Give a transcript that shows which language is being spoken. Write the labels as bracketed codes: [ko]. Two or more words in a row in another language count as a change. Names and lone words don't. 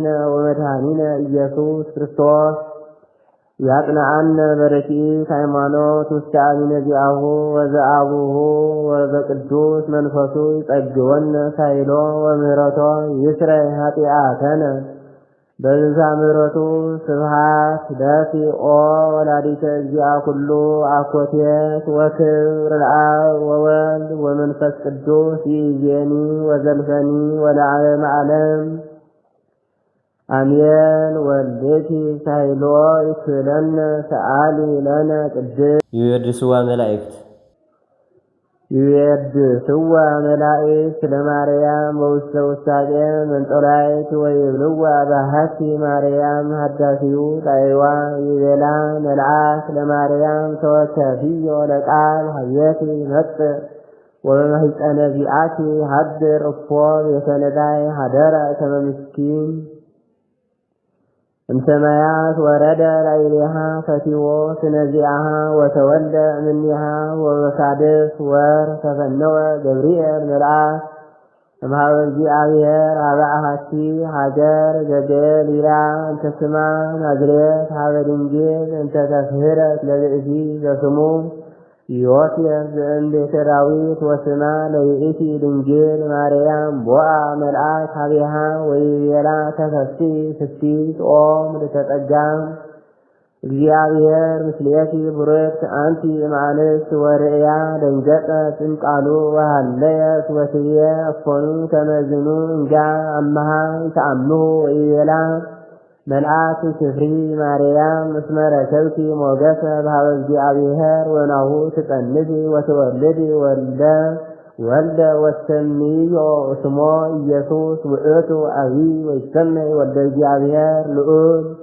[gez] ወመድኃኒነ ኢየሱስ ክርስቶስ ያጽንዓነ በረኪት ሃይማኖት ውስተ አሚነ ዚአሁ ወዘአቡሁ ወበቅዱስ መንፈሱ ይጸግወነ ሳይሎ ወምህረቶ ይስረይ ኃጢአተነ በብዛ ምሕረቱ ስብሐት ለኪ ኦ ወላዲተ እግዚአ ኩሉ አኮቴት ወክብር ለአብ ወወልድ ወመንፈስ ቅዱስ ይእዜኒ ወዘልፈኒ ወለዓለመ ዓለም አሜን። ወልድኪ ሳይሎ ይክለነ ሰአሊ ለነ ቅድስ ይወድስዋ መላእክት ይወድስዋ መላእክት ለማርያም በውስተ ውሳጤ መንጦላይት ወይብልዋ ባህቲ ማርያም ሀዳሲው ጣይዋ ይቤላ መልአክ ለማርያም ተወከፊዮ ለቃል ሀየቲ መጽእ ወበማህፀነ ዚአኪ ሀድር እፎ ቤተነዳይ ሀደረ ከመ ምስኪን እምሰማያት ወረደ ላዕሌሃ ፈቲዎ ስነዚአሃ ወተወልደ እምኔሃ ወበሳድስ ወር ተፈነወ ገብርኤል መልአክ እምኀበ እግዚአብሔር ኀበ አሐቲ ሀገር ዘገሊላ እንተ ስማ ናዝሬት ኀበ ድንግል እንተ ተፍህረት ለብእሲ ዘስሙ ዮሴፍ ዘእምቤተ ዳዊት ወስማ ለይእቲ ድንግል ማርያም ቦአ መልአክ ኀቤሃ ወይቤላ ተፈሲ ፍሥሕት ኦ ምልዕተ እግዚአብሔር ምስሌኪ ቡርክት አንቲ እምአንስት ወርእያ ደንገጸት እምቃሉ ወሃለየት ወትቤ እፎኑ ከመዝኑ እንጋ አምሃ ይተአምሁ ወይቤላ መልአክ ክፍሪ ማርያም እስመ ረከብኪ ሞገሰ በኀበ እግዚአብሔር ወናሁ ትጸንሲ ወትወልዲ ወልደ ወትሰምዮ ስሞ ኢየሱስ ውእቱ አብይ ወይሰመይ ወልደ እግዚአብሔር ልዑል